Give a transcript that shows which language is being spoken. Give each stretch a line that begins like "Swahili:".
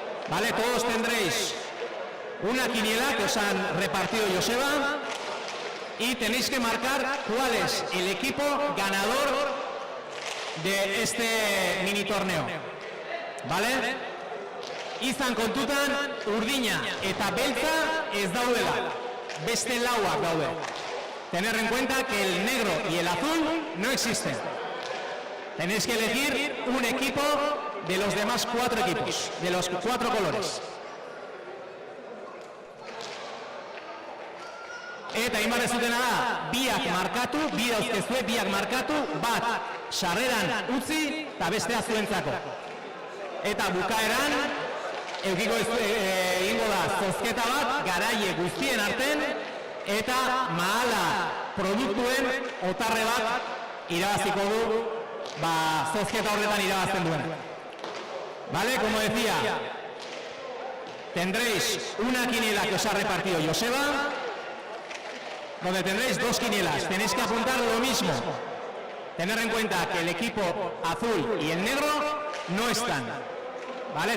Spanish: Vale, todos tendréis una quiniela que os han repartido Joseba y tenéis que marcar cuál es el equipo ganador de este mini torneo. Vale?
Basque: Izan kontutan urdina eta beltza ez daudela, beste lauak daude.
Spanish: Tener en cuenta que el negro y el azul no existen. Tenéis que elegir un equipo de los demás 4 equipos, de los 4 colores.
Basque: Eta egin barrezutena da, biak markatu, bi dauzkezue, biak markatu, bat sarreran utzi eta bestea zuentzako. Eta bukaeran, egingo da zozketa bat garaie guztien arten eta mahala produktuen otarre bat irabaziko du zozketa horretan irabazten duen.
Spanish: Vale, como decía, tendréis una quiniela que os ha repartido Joseba donde tendréis 2 quinielas. Tenéis que apuntar lo mismo. Tener en cuenta que el equipo azul y el negro no están. ¿Vale?